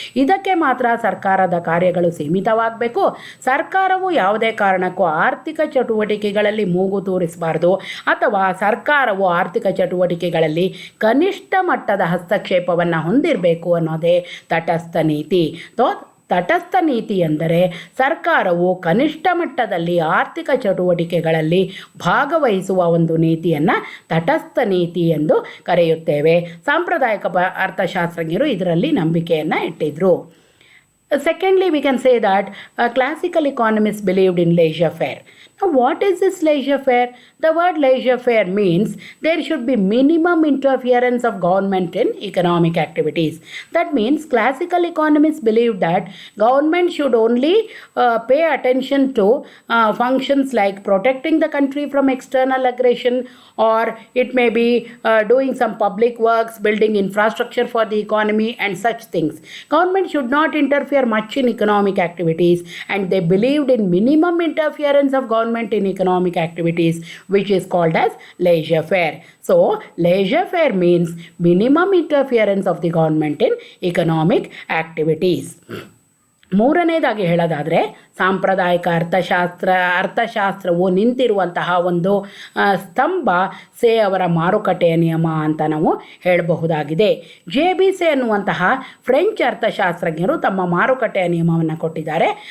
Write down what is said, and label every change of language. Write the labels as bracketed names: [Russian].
[Kannada] ಇದಕ್ಕೆ ಮಾತ್ರ ಸರ್ಕಾರದ ಕಾರ್ಯಗಳು ಸೀಮಿತವಾಗಬೇಕು. ಸರ್ಕಾರವು ಯಾವುದೇ ಕಾರಣಕ್ಕೂ ಆರ್ಥಿಕ ಚಟುವಟಿಕೆಗಳಲ್ಲಿ ಮೂಗು ತೂರಿಸಬಾರದು, ಅಥವಾ ಸರ್ಕಾರವು ಆರ್ಥಿಕ ಚಟುವಟಿಕೆಗಳಲ್ಲಿ ಕನಿಷ್ಠ ಮಟ್ಟದ ಹಸ್ತಕ್ಷೇಪವನ್ನು ಹೊಂದಿರಬೇಕು ಅನ್ನೋದೇ ತಟಸ್ಥ ನೀತಿ. ತಟಸ್ಥ ನೀತಿ ಎಂದರೆ ಸರ್ಕಾರವು ಕನಿಷ್ಠ ಮಟ್ಟದಲ್ಲಿ ಆರ್ಥಿಕ ಚಟುವಟಿಕೆಗಳಲ್ಲಿ ಭಾಗವಹಿಸುವ ಒಂದು ನೀತಿಯನ್ನು ತಟಸ್ಥ ನೀತಿ ಎಂದು ಕರೆಯುತ್ತೇವೆ. ಸಾಂಪ್ರದಾಯಿಕ ಅರ್ಥಶಾಸ್ತ್ರಜ್ಞರು ಇದರಲ್ಲಿ ನಂಬಿಕೆಯನ್ನು ಇಟ್ಟಿದ್ರು. [English] Secondly, we can say that classical economists believed in laissez-faire. Now, what is this laissez-faire? The word laissez-faire means there should be minimum interference of government in economic activities. That means classical economists believe that government should only pay attention to functions like protecting the country from external aggression, or it may be doing some public works, building infrastructure for the economy and such things. Government should not interfere much in economic activities, and they believed in minimum interference of government in economic activities, which is called as laissez-faire. So laissez-faire means minimum interference of the government in economic activities. [Kannada] ಮೂರನೇದಾಗಿ ಹೇಳೋದಾದರೆ ಸಾಂಪ್ರದಾಯಿಕ ಅರ್ಥಶಾಸ್ತ್ರವು ನಿಂತಿರುವಂತಹ ಒಂದು ಸ್ತಂಭ ಸೇ ಅವರ ಮಾರುಕಟ್ಟೆಯ ನಿಯಮ ಅಂತ ನಾವು ಹೇಳಬಹುದಾಗಿದೆ. JB-ಸೇ ಅನ್ನುವಂತಹ ಫ್ರೆಂಚ್ ಅರ್ಥಶಾಸ್ತ್ರಜ್ಞರು ತಮ್ಮ ಮಾರುಕಟ್ಟೆಯ ನಿಯಮವನ್ನು ಕೊಟ್ಟಿದ್ದಾರೆ.